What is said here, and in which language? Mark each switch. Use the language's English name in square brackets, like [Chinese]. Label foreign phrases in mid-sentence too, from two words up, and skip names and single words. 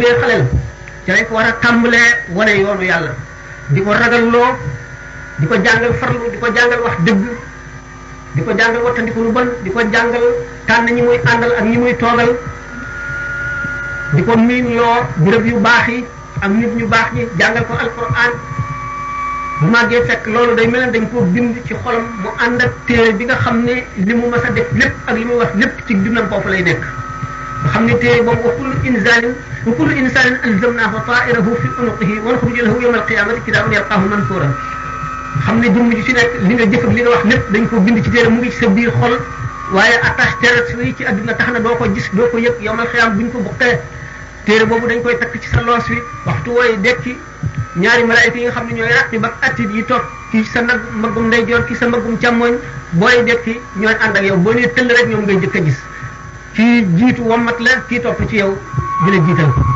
[Wolof] dee xaleel ci lañ ko war a tàmbalee wane yoonu yàlla di ko ragalloo di ko jàngal farlu di ko jàngal wax dëgg di ko jàngal wattandiku lu bon di ko jàngal tànn ñi muy àndal ak ñi muy toogal di ko miin loo béréb yu baax yi ak nit ñu baax ñi jàngal ko alquran bu màggee fekk loolu day mel ne dañ koo bind ci xolam mu ànd ak téere bi nga xam ne li mu mas a def lépp ak li muy wax lépp ci dundam foofu lay nekk nga xam ne téere boobu [Arabic] وكل إنسان ألزمناه طائره في عنقه ونخرج له يوم القيامة كتابا يلقاه منشورا [Wolof] xam ne jëmm ji ci nekk li nga jëf ak li nga wax lépp dañ ko bind ci téere mu ngi ci sa biir xol waaye [French] attache terrestre [Wolof] yi ci àdduna tax na doo ko gis doo ko yëg [Arabic] يوم القيامة [Wolof] buñ ko bokkee téere boobu dañ koy takk ci sa loos wi waxtu wooy dekki ñaari malaayika yi nga xam ne ñooy raqib ak atid yi toog kii sa nag mbaggum ndeyjoor kii sa mbaggum càmmoñ booy dekki ñooy ànd ak yow boo nee tëll rek ñoom ngay jëkk a gis kii jiitu wommat la kii topp ci yow di la jiital